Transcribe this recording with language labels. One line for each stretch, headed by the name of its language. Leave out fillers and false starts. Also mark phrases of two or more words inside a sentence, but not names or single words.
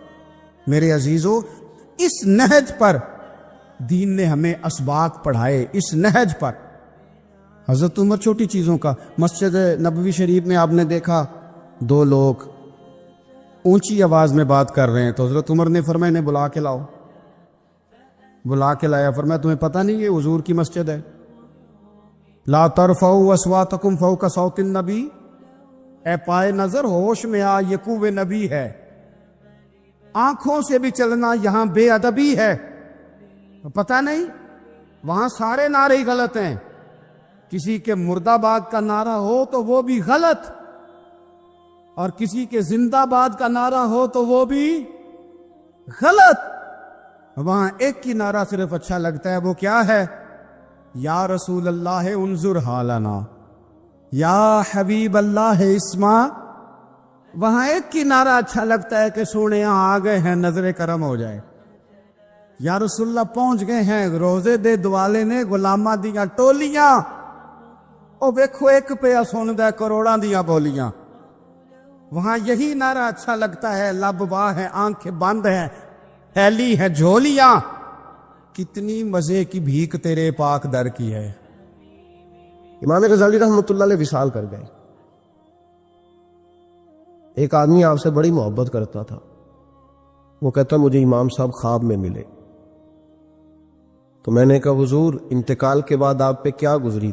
Urdu: میرے عزیزو، اس نہج پر دین نے ہمیں اسباق پڑھائے، اس نہج پر۔ حضرت عمر چھوٹی چیزوں کا، مسجد نبوی شریف میں آپ نے دیکھا دو لوگ اونچی آواز میں بات کر رہے ہیں، تو حضرت عمر نے فرمایا انہیں بلا کے لاؤ۔ بلا کے لایا، فرمایا تمہیں پتہ نہیں یہ حضور کی مسجد ہے؟
Arabic: لا ترفعوا اصواتکم فوق صوت النبی،
Urdu: اے پائے نظر ہوش میں آ، یہ کوہ نبی ہے، آنکھوں سے بھی چلنا یہاں بے ادبی ہے۔ پتہ نہیں وہاں سارے نعرے ہی غلط ہیں، کسی کے مرد آباد کا نعرہ ہو تو وہ بھی غلط، اور کسی کے زندہ آباد کا نعرہ ہو تو وہ بھی غلط۔ وہاں ایک کی نعرہ صرف اچھا لگتا ہے، وہ کیا ہے؟
Arabic: یا رسول اللہ انظر حالنا، یا حبیب اللہ اسما۔
Urdu: وہاں ایک کی نعرہ اچھا لگتا ہے کہ سونے یہاں آ گئے ہیں، نظر کرم ہو جائے،
Arabic: یا رسول اللہ
Urdu: پہنچ گئے ہیں،
Punjabi: روزے دے دوالے نے غلامہ دیاں ٹولیاں، او ویکھو ایک پہ سن دے کروڑاں دیاں بولیاں۔
Urdu: وہاں یہی نعرہ اچھا لگتا ہے، لب واہ ہے، آنکھیں بند ہیں، پھیلی ہے جھولیاں، کتنی مزے کی بھیک تیرے پاک در کی ہے۔ امام غزالی
Arabic: رحمۃ اللہ علیہ
Urdu: وصال کر گئے۔ ایک آدمی آپ سے بڑی محبت کرتا تھا، وہ کہتا مجھے امام صاحب خواب میں ملے، تو میں نے کہا حضور انتقال کے بعد آپ پہ کیا گزری؟